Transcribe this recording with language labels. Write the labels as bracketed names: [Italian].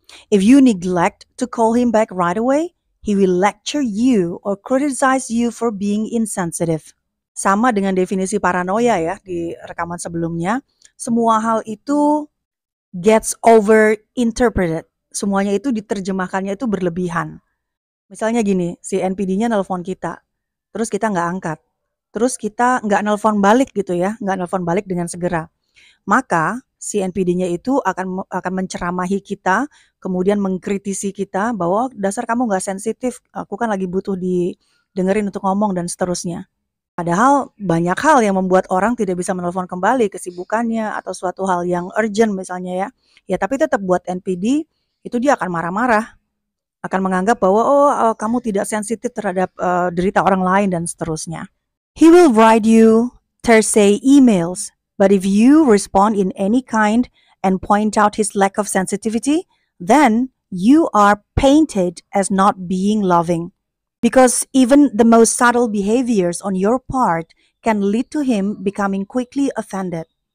[English] If you neglect to call him back right away, he will lecture you or criticize you for being insensitive. [Indonesian] Sama dengan definisi paranoia ya di rekaman sebelumnya, semua hal itu [English] gets overinterpreted. [Indonesian] Semuanya itu diterjemahkannya itu berlebihan. Misalnya gini, si NPD-nya nelpon kita, terus kita nggak angkat. Terus kita nggak nelpon balik gitu ya, nggak nelpon balik dengan segera. Maka si NPD-nya itu akan menceramahi kita, kemudian mengkritisi kita bahwa dasar kamu nggak sensitif, aku kan lagi butuh didengerin untuk ngomong dan seterusnya. Padahal banyak hal yang membuat orang tidak bisa menelpon kembali, kesibukannya atau suatu hal yang urgent misalnya ya. Ya tapi tetap buat NPD itu dia akan marah-marah, akan menganggap bahwa oh kamu tidak sensitif terhadap derita orang lain dan seterusnya. [English] He will write you Thursday emails. But if you respond in any kind and point out his lack of sensitivity, then you are painted as not being loving. Because even the most subtle behaviors on your part can lead to him becoming quickly offended.